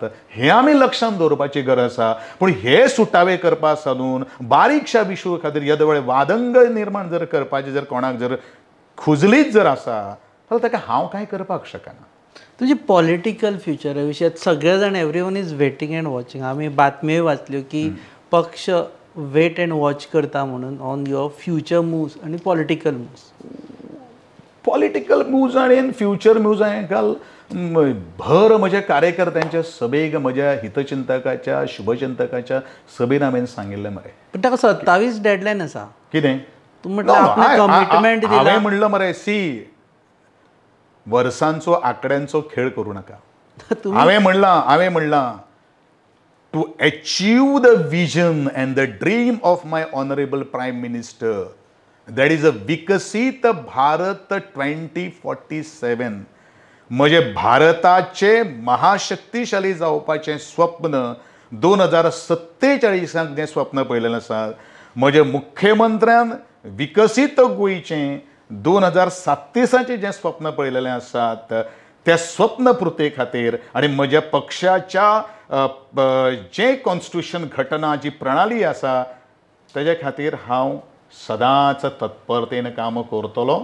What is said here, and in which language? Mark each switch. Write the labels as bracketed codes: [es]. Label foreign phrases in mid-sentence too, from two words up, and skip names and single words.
[kok] हें आमी लक्षांत दवरपाची गरज आसा. पूण हे सुटावे करपा सादून बारीकशा इशू खातीर येदे वेळी वादंग निर्माण जर करपाचे जर कोणाक जर खुजलीच जर आसा, जाल्यार ताका हांव कांय करपाक शकना. तुझे पॉलिटिकल फ्युचरा विशयात सगळे जाण [en] everyone is waiting and watching. [kok] आमी बातम्यो वाचल्यो की पक्ष [en] wait and watch [kok] करता म्हणून [en] on your future moves [kok] आणि [en] political moves. political moves [kok] आणि [en] future moves [kok] हांवें काल भर म्हज्या कार्यकर्त्यांच्या सभेक, म्हज्या हितचिंतकाच्या, शुभचिंतकाच्या सभेन हांवें सांगिल्लें मरे. पण ताका 27 डेडलायन आसा. कितें? तूं म्हटलें आपणें कमिटमेंट दिला. हांवें म्हणलं मरे, सी वर्सांचो आंकड्यांचो खेळ करूं नाका. हांवें म्हणलां [en] to achieve the vision and the dream of my honourable prime minister, that is a [kok] विकसीत भारत 2047. म्हजे भारताचे महाशक्तिशाली जावपाचें स्वप्न 2047 जें स्वप्न पळयलेलें आसा, म्हज्या मुख्यमंत्र्यान विकसीत गोंयचें 2037 जें स्वप्न पळयलेलें आसात, त्या स्वप्न पुर्ते खातीर आनी म्हज्या पक्षाच्या जें कॉन्स्टिट्यूशन घटना जी प्रणाली आसा तेजे खातीर हांव सदांच तत्परतेन काम करतलो.